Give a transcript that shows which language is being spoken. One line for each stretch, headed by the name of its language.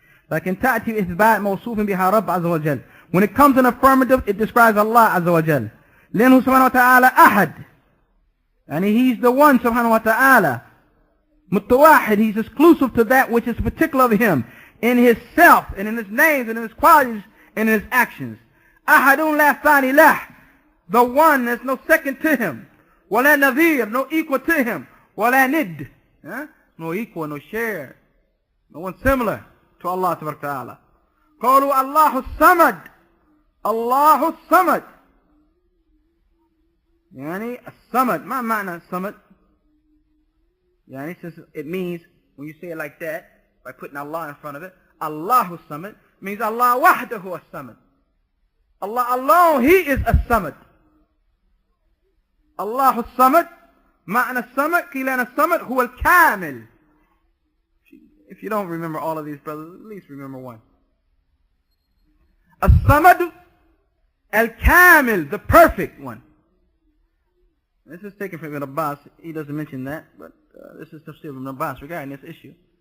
Arabic: لكن تأتي إثبات موصوف بها رب عز وجل.
English: When it comes in affirmative, it describes Allah
Arabic: عز وجل. لأنه سبحانه وتعالى أحد.
English: And he's the one
Arabic: سبحانه وتعالى.
English: متواحد, he's exclusive to that which is particular of him. In his self, and in his names, and in his qualities, and in his actions.
Arabic: أحد لا ثاني له.
English: The one, there's no second to him.
Arabic: ولا نظير,
English: no equal to him.
Arabic: ولا ند.
English: No equal, no share. No one similar to Allah
Arabic: تبارك وتعالى. قالوا الله الصمد. الله الصمد. يعني الصمد. ما معنى الصمد?
English: يعني since it means, when you say it like that, by putting Allah in front of it, Allahu Samad means Allah wahdahu as-Samad. Allah alone, he is as-Samad. Allahu as-Samad.
Arabic: معنى الصمد قيل أن الصمد هو الكامل.
English: If you don't remember all of these, brothers, at least remember one. As-Samad al-Kamil, the perfect one. This is taken from Ibn Abbas. He doesn't mention that, but this is tafsir of Ibn Abbas regarding this issue.